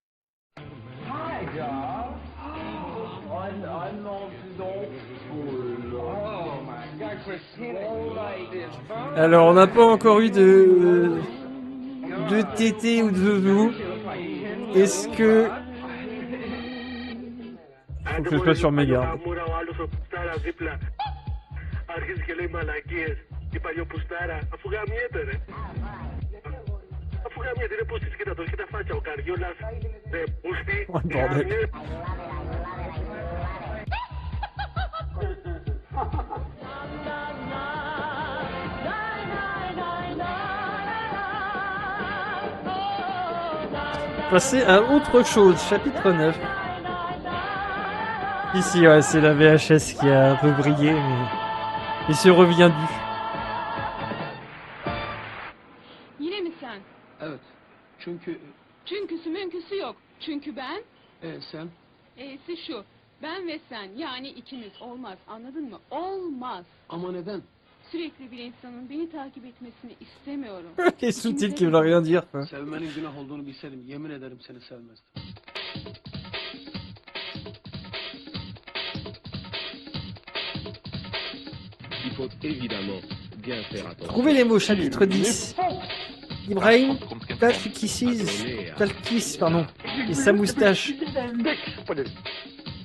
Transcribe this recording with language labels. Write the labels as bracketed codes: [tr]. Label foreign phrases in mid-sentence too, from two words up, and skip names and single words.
[fr] Alors, on n'a pas encore eu de tété ou de zouzou. Est-ce que... Faut que je sois sur mes gardes. [el] Αρχίζει και λέει μαλακίες η παλιοπουστάρα, αφού γαμιέται ρε. Αφού γαμιέται, είναι πούστης, κοίτα το, κοίτα φάτσα, ο Καριόλας, ρε πούστη, γαμιέται. [fr] Passer à autre chose, chapitre 9. Ici, ouais, c'est la VHS qui a un peu brillé, mais... Et se revient du. [tr] Yine mi sen? Evet. Çünküsü mümküsü yok. Çünkü ben... Sen? E'si şu. Ben ve sen, yani ikimiz. Olmaz, anladın mı? Olmaz. Ama neden? Sürekli bir insanın beni takip etmesini istemiyorum. [fr] Les sous-titres qui veulent rien dire, quoi. [tr] Sevmenin günah olduğunu bilseydim yemin ederim seni sevmezdim. [fr] Il faut évidemment bien faire attention. Trouvez les mots, chapitre 10. Ibrahim Talkis, pardon, et sa moustache.